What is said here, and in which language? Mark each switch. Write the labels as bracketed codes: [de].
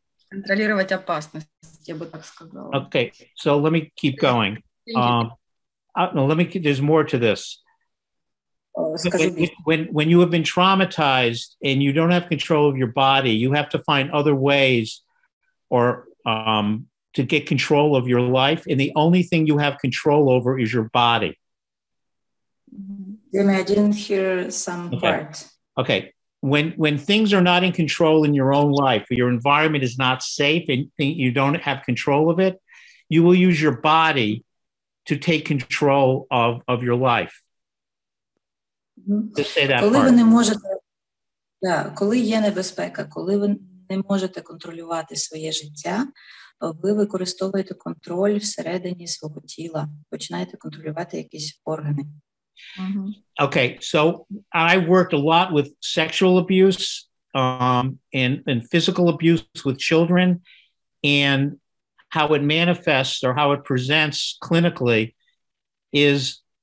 [ru] Контролировать опасность, я бы так сказала. [en] Okay, so let me keep going. There's more to this. When you have been traumatized and you don't have control of your body, you have to find other ways or to get control of your life, and the only thing you have control over is your body. Jimmy, I didn't hear some part. Okay. When things are not in control in your own life, or your environment is not safe and you don't have control of it, you will use your body to take control of your life. Just say that [uk] Коли [en] part. [uk] ви не можете, коли є небезпека, коли ви не можете контролювати своє життя, ви використовуєте контроль всередині свого тіла, починаєте контролювати якісь органи. [en] Okay, so I worked a lot with sexual abuse and physical abuse with children, and how it manifests or how it presents clinically is